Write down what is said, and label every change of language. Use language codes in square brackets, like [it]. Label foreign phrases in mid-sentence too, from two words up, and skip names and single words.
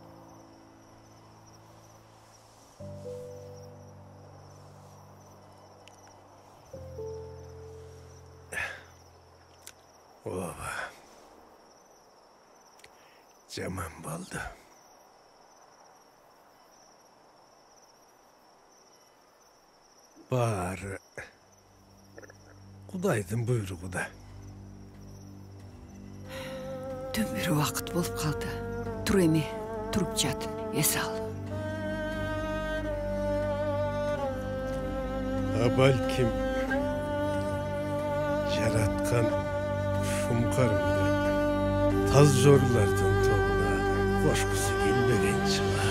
[ky] Ооба. Жаман болду. Баары Кудайдын буйругу да. [kk] Түн бір уақыт болып қалды. [ky] Тұр эми, тұрып жат, эс ал. Балким жараткан шумкарымды таз жорлардын тобуна кошкусу келбеген чыгар.